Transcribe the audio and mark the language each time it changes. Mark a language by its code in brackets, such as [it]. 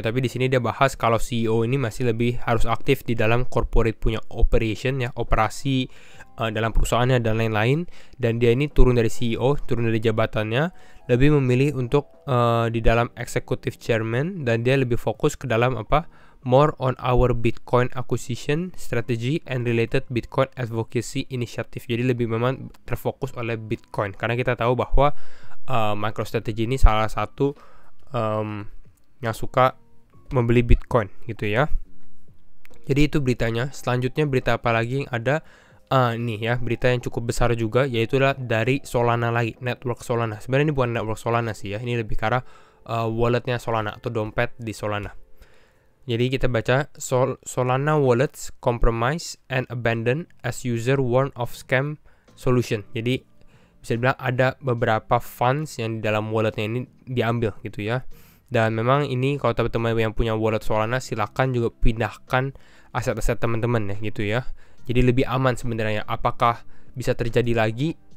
[id] Tapi di sini dia bahas kalau CEO ini masih lebih harus aktif di dalam corporate punya operation ya, operasi dalam perusahaannya dan lain-lain. Dan dia ini turun dari CEO, turun dari jabatannya, lebih memilih untuk di dalam executive chairman, dan dia lebih fokus ke dalam apa? [en] More on our Bitcoin acquisition strategy and related Bitcoin advocacy initiative. [id] Jadi lebih memang terfokus oleh Bitcoin, karena kita tahu bahwa MicroStrategy ini salah satu yang suka membeli Bitcoin gitu ya. Jadi itu beritanya. Selanjutnya berita apa lagi yang ada? Nih ya, berita yang cukup besar juga, yaitu dari Solana lagi, network Solana. Sebenarnya ini bukan network Solana sih ya, ini lebih ke arah walletnya Solana atau dompet di Solana. Jadi kita baca, [en] Solana wallets compromised and abandoned as user warn of scam solution. [id] Jadi bisa dibilang ada beberapa funds yang di dalam walletnya ini diambil gitu ya. Dan memang ini kalau teman-teman yang punya wallet Solana, silakan juga pindahkan aset-aset teman-teman ya gitu ya. Jadi lebih aman sebenarnya. Apakah bisa terjadi lagi?